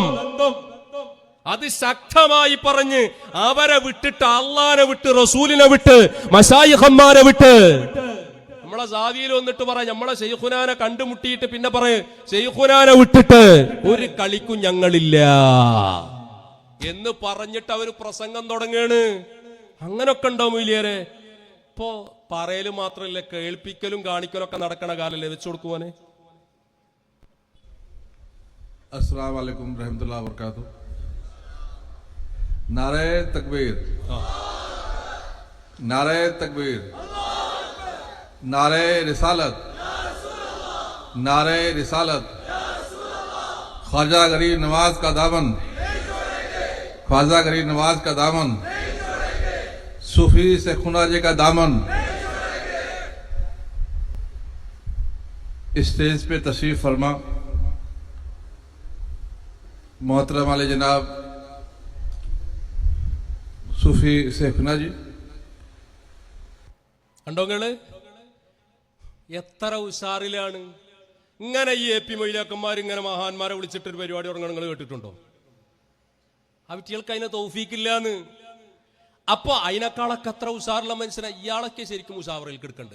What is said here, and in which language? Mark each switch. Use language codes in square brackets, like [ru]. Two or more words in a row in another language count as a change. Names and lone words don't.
[ml] അത് ശക്തമായി പറഞ്ഞ് അവരെ വിട്ടിട്ട് അള്ളാനെ വിട്ട് റസൂലിനെ വിട്ട് മശായിഖന്മാരെ വിട്ട് നമ്മളെ സാവിയിൽ വന്നിട്ട് പറയാം നമ്മളെ ശൈഖുനാനെ കണ്ടുമുട്ടിയിട്ട് പിന്നെ പറയും ശൈഖുനാനെ വിട്ടിട്ട് ഒരു കളിക്കും ഞങ്ങളില്ല എന്ന് പറഞ്ഞിട്ട് അവര് പ്രസംഗം തുടങ്ങാണ്. അങ്ങനൊക്കെ ഉണ്ടോ മൊയ്ലിയാരെ? ഇപ്പോ പറയല് മാത്രല്ല, കേൾപ്പിക്കലും കാണിക്കലും ഒക്കെ നടക്കണ കാലല്ലേ വെച്ചു കൊടുക്കുവാനെ. [ar] السلام عليكم رحمة الله وبركاته. [ur] نعرۂ تکبیر، نعرۂ تکبیر، نعرۂ رسالت، نعرۂ رسالت. خواجہ غریب نواز کا دامن، خواجہ غریب نواز کا دامن، صوفی سے خناجے کا دامن. اسٹیج پہ تشریف فرما محترم والے جناب صوفی سیفنا جی. [ml] കണ്ടോങ്ങള് എത്ര ഉഷാറിലാണ്. ഇങ്ങനെ ഈ AP മൊയ്ലിയാക്കന്മാർ ഇങ്ങനെ മഹാന്മാരെ വിളിച്ചിട്ടൊരു പരിപാടി തുടങ്ങണം നിങ്ങൾ കേട്ടിട്ടുണ്ടോ? ആ കുട്ടികൾക്ക് അതിനെ തൗഫീക്കില്ലാന്ന്. അപ്പൊ അതിനേക്കാളൊക്കെ അത്ര ഉഷാറുള്ള മനുഷ്യനെ ഇയാളൊക്കെ ശരിക്കും മുഷാവറയിൽ കിടക്കണ്ട്.